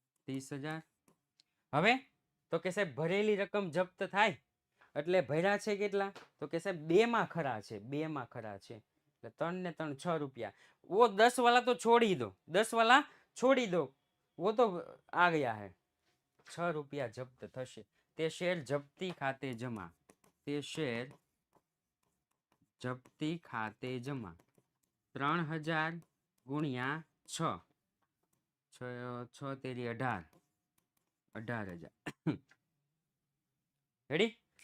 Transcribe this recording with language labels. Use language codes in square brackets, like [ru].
[gu] 30,000 હવે તો કે સાહેબ ભરેલી રકમ જપ્ત થાય એટલે ભર્યા છે કેટલા? તો કે સાહેબ 2 માં ખરા છે, 2 માં ખરા છે. એટલે 3 ને 3 6 रुपया। [hi] वो 10 वाला तो छोड़ ही दो, 10 वाला छोड़ ही दो, वो तो आ गया है। [gu] 6 रुपया जप्त થશે। તે શેર જપ્તી ખાતે જમા, તે શેર જપ્તી ખાતે જમા 3000 ગુણ્યા 6, 6 તેરી 18, 18,000 રેડી।